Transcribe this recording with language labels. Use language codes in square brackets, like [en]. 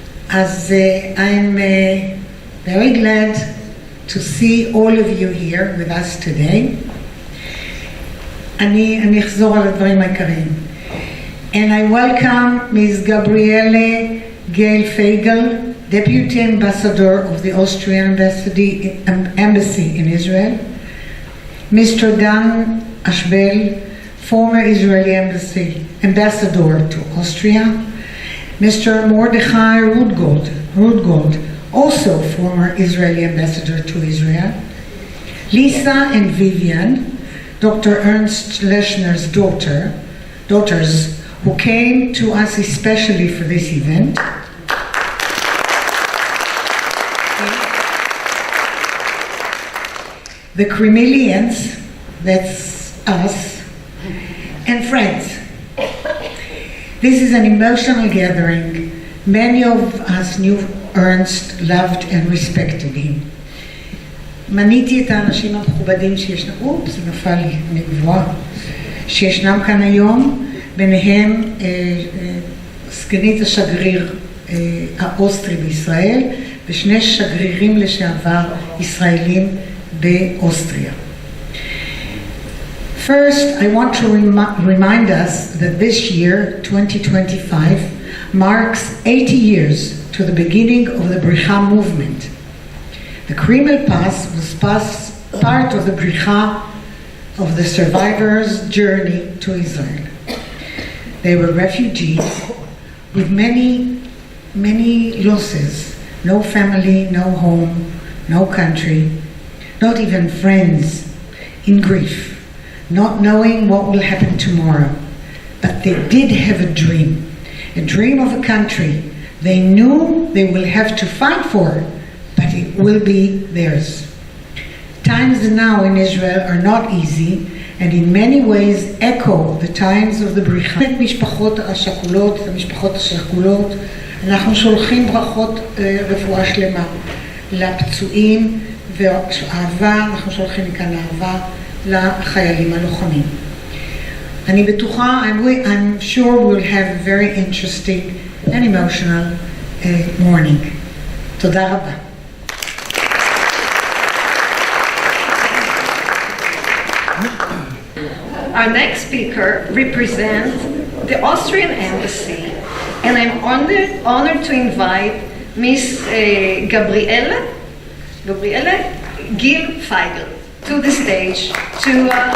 [en] אז I'm very glad to see all of you here with us today. [he] אני אחזור על הדברים העיקריים. [en] And I welcome Ms. Gabriele Gehl-Feigl, Deputy Ambassador of the Austrian Embassy in Israel, Mr. Dan Ashbel, former Israeli Ambassador to Austria, Mr. Mordechai Rudgold, also former Israeli Ambassador to Israel, Lisa and Vivian, Dr. Ernst Loeschner's daughters, who came to us especially for this event. The Krimelians, that's us, and friends. This is an emotional gathering. Many of us knew Ernst, loved and respected him. [he] מניתי את האנשים המכובדים שישנם, זה נפל לי מגבוה, שישנם כאן היום, ביניהם סגנית השגריר האוסטרי בישראל ושני שגרירים לשעבר ישראלים באוסטריה. [en] First, I want to remind us that this year, 2025, marks 80 years to the beginning of the Bericha movement. The Bקרימל Pass was part of the Bericha of the survivors' journey to Israel. They were refugees with many losses, no family, no home, no country, not even friends, in grief, not knowing what will happen tomorrow. But they did have a dream of a country they knew they will have to fight for, but it will be theirs. Times now in Israel are not easy, and in many ways echo the times of the Bericha. [he] את המשפחות השכולות, אנחנו שולחים ברכות רפואה שלמה לפצועים ואהבה, אנחנו שולחים מכאן אהבה לחיילים הלוחמים. אני בטוחה, [en] I'm sure we'll have a very interesting and emotional morning. [he] תודה רבה. [en] Our next speaker represents the Austrian embassy, and I'm honored to invite Miss Gabriele Gil Feigl to the stage to